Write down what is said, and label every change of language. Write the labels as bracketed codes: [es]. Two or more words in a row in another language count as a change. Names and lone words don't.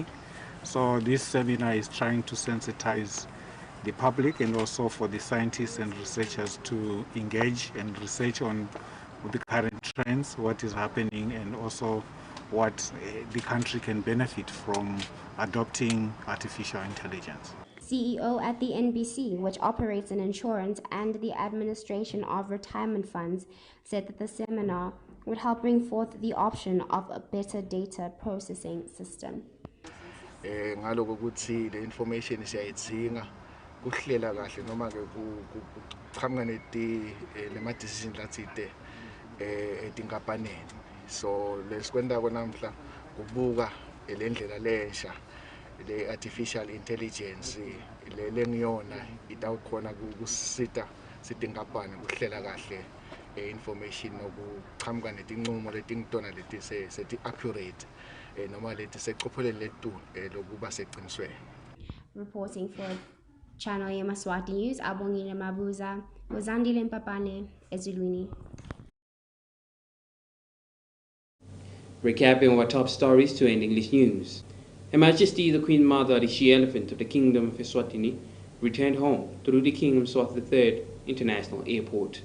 [en] So this seminar is trying to sensitize the public and also for the scientists and researchers to engage and research on the current trends, what is happening, and also what the country can benefit from adopting artificial intelligence. CEO at the NBC, which operates in insurance and the administration of retirement funds, said that the seminar would help bring forth the option of a better data processing system. [ss] Ngaloko ukuthi le information siyayidzinga kuhlela kahle noma ke kuqhamuka lema decision latsite etinkampanini. So lesikwenda konamhla kubuka lendlela lensha le [en] artificial intelligence [ss] le lengiyona itawukhona kusita sitinkampani kuhlela kahle information nokuqhamuka netinqumo letingitona leti seti accurate noma leti seqopheleni lethu lokuba seqinisweni. [en] Reporting for Channel Yemaswati News, Abongile Mabuza, Uzandile Mpapane, Ezulwini. Recapping our top stories to end English news. Her Majesty the Queen Mother, the She Elephant of the Kingdom of Eswatini, returned home through the King Yemaswati III International Airport.